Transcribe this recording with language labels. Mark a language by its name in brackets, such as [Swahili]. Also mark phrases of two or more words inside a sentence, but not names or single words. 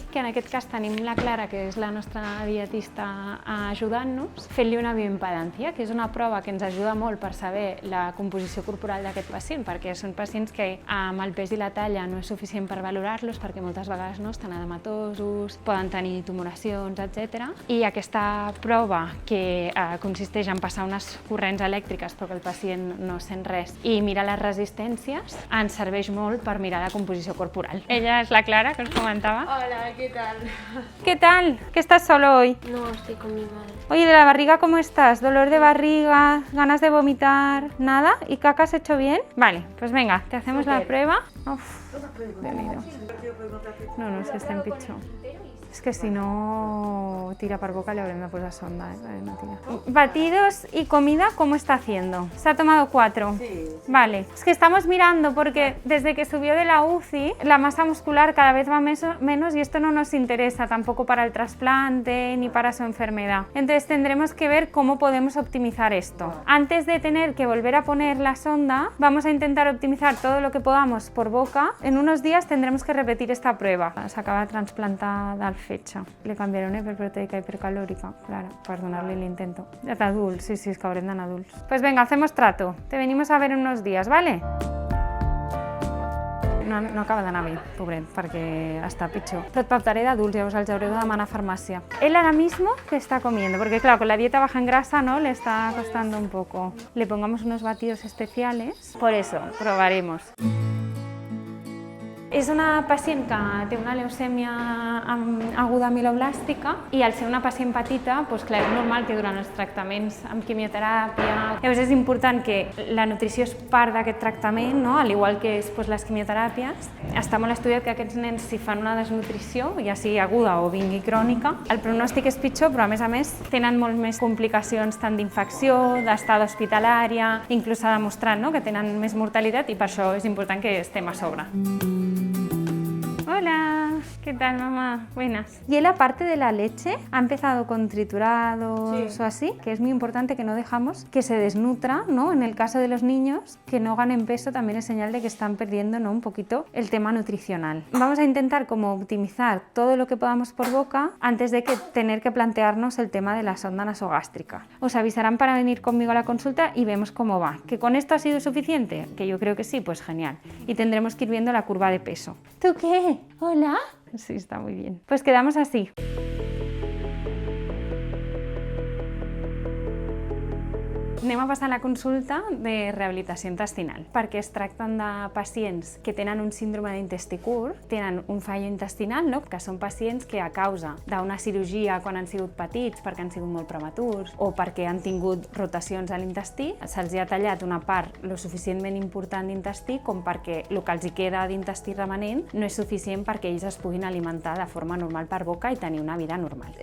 [Catalan] Que en aquest cas tenim la Clara, que és la nostra dietista, ajudant-nos, fent-li una bioimpedància, que és una prova que ens ajuda molt per saber la composició corporal d'aquest pacient, perquè són pacients que amb el pes i la talla no és suficient per valorar-los, perquè moltes vegades no estan edematosos, poden tenir tumoracions, etc. I aquesta prova, que consisteix en passar unes corrents elèctriques però que el pacient no sent res i mirar les resistències, ens serveix molt per mirar la composició corporal. [Spanish] Ella es la Clara, que os comentaba. Hola, ¿qué tal? ¿Qué tal? ¿Qué estás solo hoy? No, estoy con mi madre. Oye, ¿de la barriga cómo estás? ¿Dolor de barriga? ¿Ganas de vomitar? ¿Nada? ¿Y caca has hecho bien? Vale, pues venga, te hacemos la prueba. [Catalan] Uf, Déu-n'hi-do. No, és que estem pitjor. És que si no tira per boca le habrem de posar sonda, no tira. [Spanish] Batidos y comida, ¿cómo está haciendo? ¿Se ha tomado 4? Sí. Vale. Es que estamos mirando porque desde que subió de la UCI la masa muscular cada vez va menos y esto no nos interesa tampoco para el trasplante ni para su enfermedad. Entonces tendremos que ver cómo podemos optimizar esto. Antes de tener que volver a poner la sonda, vamos a intentar optimizar todo lo que podamos por boca. En unos días tendremos que repetir esta prueba. [Catalan] S'acaba de trasplantar del fetge. Le canviaré una hiperproteica hipercalórica, claro, per donar-li l'intento. D'adults, sí, és que haurem d'anar adults. [Spanish] Pues venga, hacemos trato. Te venimos a ver en unos días, ¿vale? [Catalan] No acaba d'anar bé, pobret, perquè està pitjor. Però et pautaré d'adults, llavors els hauré de demanar a farmàcia. [Spanish] Él ahora mismo que está comiendo, porque claro, con la dieta baja en grasa, ¿no? Le está costando un poco. Le pongamos unos batidos especiales, por eso, probaremos. [Catalan] És una pacient que té una leucèmia aguda mieloblàstica i al ser una pacient petita, doncs clar, és normal que durant els tractaments amb quimioteràpia... Llavors és important que la nutrició és part d'aquest tractament, no? Al igual que és les quimioteràpies. Està molt estudiat que aquests nens, si fan una desnutrició, ja sigui aguda o vingui crònica, el pronòstic és pitjor, però a més tenen molt més complicacions tant d'infecció, d'estada hospitalària, inclús s'ha demostrat, no? Que tenen més mortalitat i per això és important que estem a sobre. [Spanish] Hola, ¿Qué tal, mamá? Buenas. Y él, aparte de la leche, ha empezado con triturados o así, que es muy importante que no dejamos que se desnutra, ¿no? En el caso de los niños, que no ganen peso también es señal de que están perdiendo, ¿no? Un poquito el tema nutricional. Vamos a intentar como optimizar todo lo que podamos por boca antes de que tener que plantearnos el tema de la sonda nasogástrica. Os avisarán para venir conmigo a la consulta y vemos cómo va. ¿Que con esto ha sido suficiente? Que yo creo que sí, pues genial. Y tendremos que ir viendo la curva de peso. ¿Tú qué? ¿Hola? Sí, está muy bien. Pues quedamos así. [Catalan] Anem a passar a la consulta de rehabilitació intestinal, perquè es tracten de pacients que tenen un síndrome d'intestí curt, tenen un fallo intestinal, no? Que són pacients que a causa d'una cirurgia quan han sigut petits, perquè han sigut molt prematurs, o perquè han tingut rotacions a l'intestí, se'ls ha tallat una part lo suficientment important d'intestí com perquè el que els hi queda d'intestí remanent no és suficient perquè ells es puguin alimentar de forma normal per boca i tenir una vida normal.